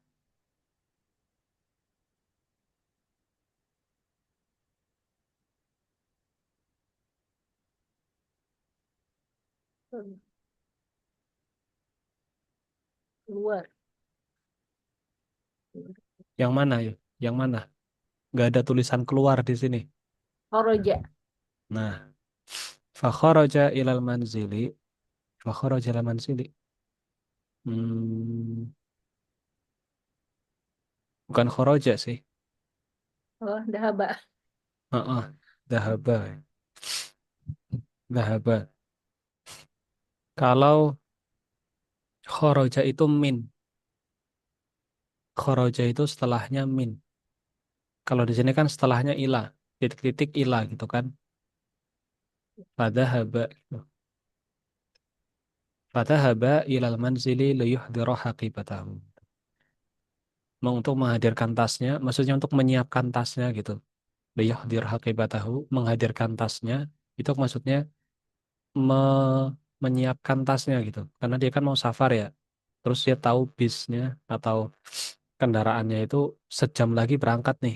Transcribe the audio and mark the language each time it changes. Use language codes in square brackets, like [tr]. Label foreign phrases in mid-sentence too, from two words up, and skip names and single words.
[id] Keluar. Yang mana ya? Yang mana? Nggak ada tulisan keluar di sini. Horoja. Nah, [ar] فخرج إلى المنزل، فخرج إلى المنزل. [id] Hmm, bukan kharaja sih. Oh, dahaba. Heeh, dhahaba. Dhahaba. Kalau kharaja itu min. Kharaja itu setelahnya min. Kalau di sini kan setelahnya ilah. Titik-titik ilah gitu kan. Fadhahaba gitu. [ar] فذهب إلى المنزل ليحضر حقيبته. [id] Mau untuk menghadirkan tasnya, maksudnya untuk menyiapkan tasnya gitu. [ar] ليحضر حقيبته, [id] menghadirkan tasnya. Itu maksudnya menyiapkan tasnya gitu. Karena dia kan mau safar ya. Terus dia tahu bisnya atau kendaraannya itu sejam lagi berangkat nih.